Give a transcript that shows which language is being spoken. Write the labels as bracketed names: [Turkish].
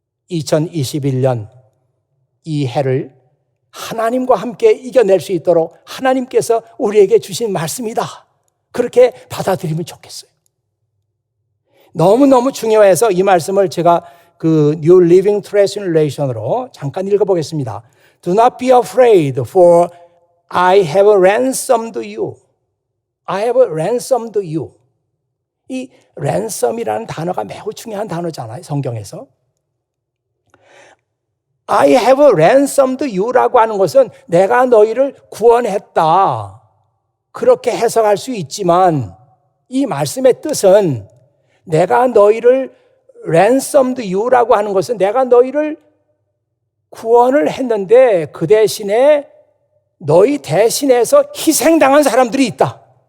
[Korean] 2021년 이 해를 하나님과 함께 이겨낼 수 있도록 하나님께서 우리에게 주신 말씀이다. 그렇게 받아들이면 좋겠어요. 너무너무 중요해서 이 말씀을 제가 그 New Living Translation으로 잠깐 읽어보겠습니다. [English] Do not be afraid, for I have ransomed you. I have ransomed you. [Korean] 이 ransom이라는 단어가 매우 중요한 단어잖아요, 성경에서. [English] I have ransomed you [Korean] 라고 하는 것은 내가 너희를 구원했다. 그렇게 해석할 수 있지만 이 말씀의 뜻은 내가 너희를 [English] ransomed you [Korean] 라고 하는 것은 내가 너희를 구원을 했는데 그 대신에 너희 대신해서 희생당한 사람들이 있다.